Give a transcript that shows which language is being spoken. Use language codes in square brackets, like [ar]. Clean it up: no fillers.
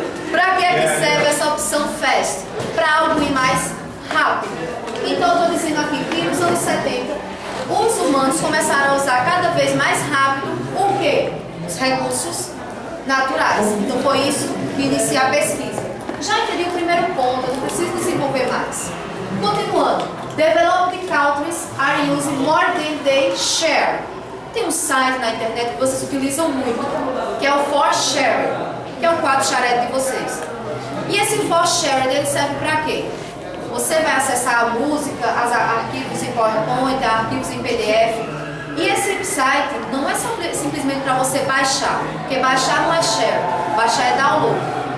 [pt] Para que é que serve essa opção Fast? Para algo ir mais rápido. Então eu estou dizendo aqui que nos anos 70 os humanos começaram a usar cada vez mais rápido o quê? Os recursos naturais. Então foi isso que inicia a pesquisa. Já entendi o primeiro ponto, eu não preciso desenvolver mais. Continuando. [en] Developed countries are using more than they share. [pt] Tem um site na internet que vocês utilizam muito, que é o ForShare, que é o quadro Shared de vocês. E esse ForShare, ele serve para quê? Você vai acessar a música, arquivos em PowerPoint, arquivos em PDF. E esse site não é simplesmente para você baixar, porque baixar não é share, baixar é download.